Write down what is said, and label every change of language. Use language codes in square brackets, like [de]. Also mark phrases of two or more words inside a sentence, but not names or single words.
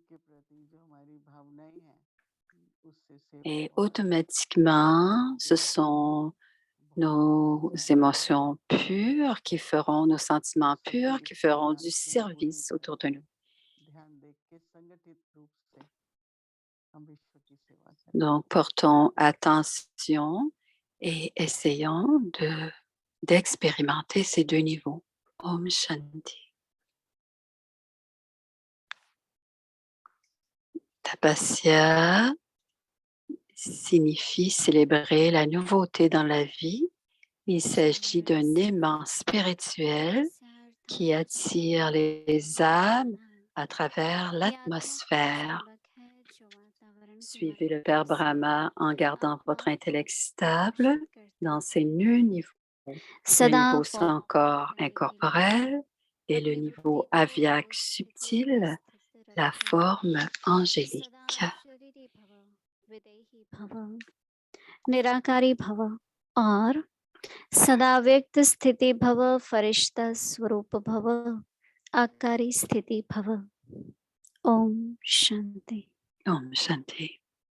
[fr] Et automatiquement, ce sont nos émotions pures qui feront, nos sentiments purs qui feront du service autour de nous. [hi] हम विश्व की सेवा करें। [fr] Donc, portons attention et essayons d'expérimenter ces deux niveaux. [hi] ओम शांति. [fr] Tapasya signifie célébrer la nouveauté dans la vie. Il s'agit d'un aimant spirituel qui attire les âmes à travers l'atmosphère. Suivez le Père Brahma en gardant votre intellect stable dans ces deux niveaux. Le niveau sans corps incorporel et le niveau aviak subtil, la forme angélique. [hi] निराकारी भव और सदा व्यक्त स्थिति भव, फरिश्ता स्वरूप भव, आकारी स्थिति भव। ओम शांति। ओम शांति.